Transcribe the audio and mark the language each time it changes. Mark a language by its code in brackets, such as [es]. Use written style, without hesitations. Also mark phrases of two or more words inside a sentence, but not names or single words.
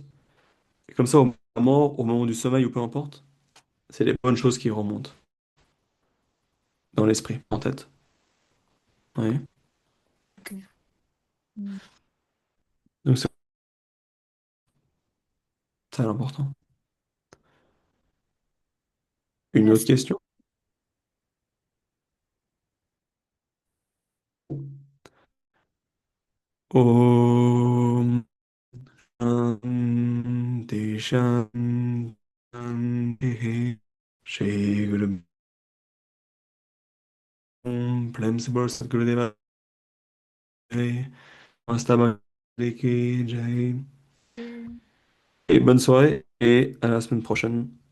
[fr] Et comme ça, au moment de la mort, au moment du sommeil ou peu importe, c'est les bonnes choses qui remontent dans l'esprit, en tête. Oui. Ok. Mm. Donc c'est ça l'important. Une autre Merci. question? [hi] ॐ शान्ति शान्ति श्री गुरु ॐ प्रेम से बोल सद्गुरुदेव जय मस्ताबा की जय. [fr] Et bonne soirée et à la semaine prochaine.